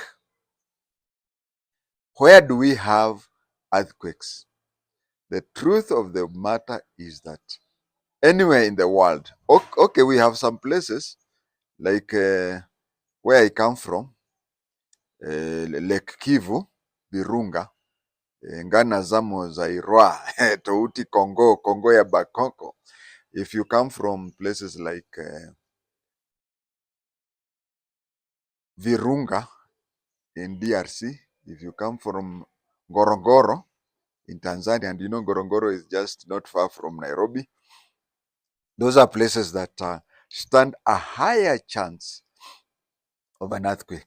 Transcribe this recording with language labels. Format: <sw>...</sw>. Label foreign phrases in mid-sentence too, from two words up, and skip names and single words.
<en>Where do we have earthquakes? The truth of the matter is that anywhere in the world, okay, we have some places like where I come from, Lake Kivu, Virunga,</en> <sw>Ngana Zamo Zairwa,</sw> <en>Touti Congo,</en> <sw>Congo ya Bakoko.</sw> <en>If you come from places like Virunga in DRC, if you come from Ngorongoro in Tanzania, and you know Ngorongoro is just not far from Nairobi, those are places that stand a higher chance of an earthquake.</en>